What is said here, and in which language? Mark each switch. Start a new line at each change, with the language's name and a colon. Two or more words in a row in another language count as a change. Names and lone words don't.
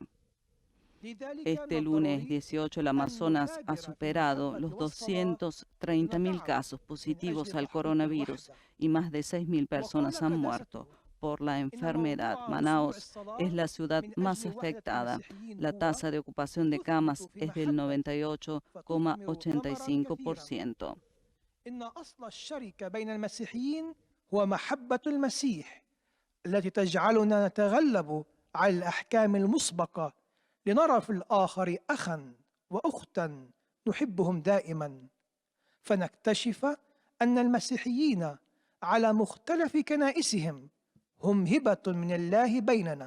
Spanish: Este lunes 18 el Amazonas ha superado los 230.000 casos positivos al coronavirus y más de 6.000 personas han muerto por la enfermedad. Manaus es la ciudad más afectada. La tasa de ocupación de camas es del 98,85%.
Arabic: إن أصل الشركة بين المسيحيين هو محبة المسيح التي تجعلنا نتغلب على الأحكام المسبقة لنرى في الآخر أخا وأختا نحبهم دائما، فنكتشف أن المسيحيين على مختلف كنائسهم هم هبة من الله بيننا.